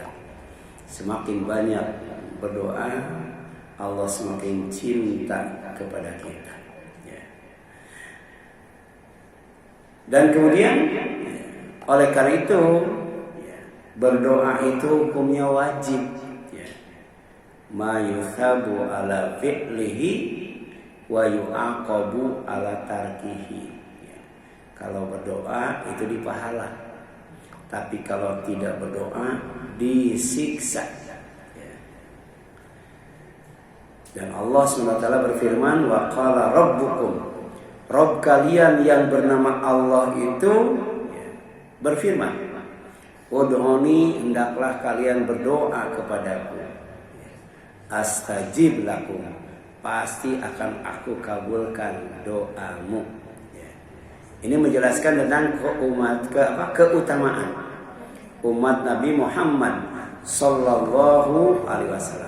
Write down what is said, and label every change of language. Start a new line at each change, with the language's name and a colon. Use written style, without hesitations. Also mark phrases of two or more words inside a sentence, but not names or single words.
Indonesian: Semakin banyak berdoa, Allah semakin cinta kepada kita. Dan kemudian oleh karena itu berdoa itu hukumnya wajib.
Arabic: ما يثاب على فعله ويعاقب على تركه.
Indonesian: Kalau berdoa itu dipahala, tapi kalau tidak berdoa disiksa. Dan Allah SWT berfirman,
Arabic: وقال ربكم,
Indonesian: Rabb kalian yang bernama Allah itu berfirman, ud'uni, hendaklah kalian berdoa kepadaku,
Arabic: أستجب لكم,
Indonesian: pasti akan aku kabulkan doamu. Ini menjelaskan tentang keutamaan umat Nabi Muhammad
Arabic: صلى الله عليه وسلم.